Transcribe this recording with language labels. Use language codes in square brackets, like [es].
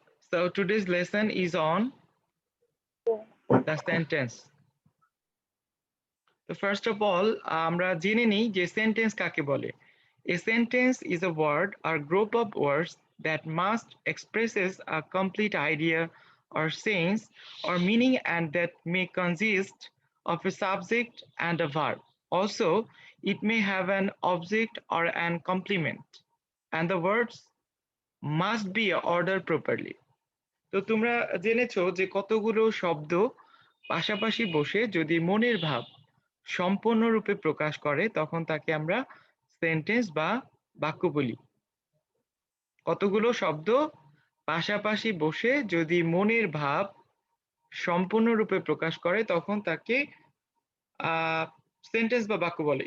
[en] So today's lesson is on the sentence. So first of all, [bn] আমরা জেনে নিই যে সেন্টেন্স কাকে বলে। [en] A sentence is a word or group of words that must expresses a complete idea or sense or meaning and that may consist of a subject and a verb. Also, it may have an object or an complement, and the words must be ordered properly. [bn] তো তোমরা জেনেছো যে কতগুলো শব্দ পাশাপাশি বসে যদি মনের ভাব সম্পূর্ণরূপে প্রকাশ করে তখন তাকে আমরা সেন্টেন্স বা বাক্য বলি। কতগুলো শব্দ পাশাপাশি বসে যদি মনের ভাব সম্পূর্ণরূপে প্রকাশ করে তখন তাকে সেন্টেন্স বা বাক্য বলে।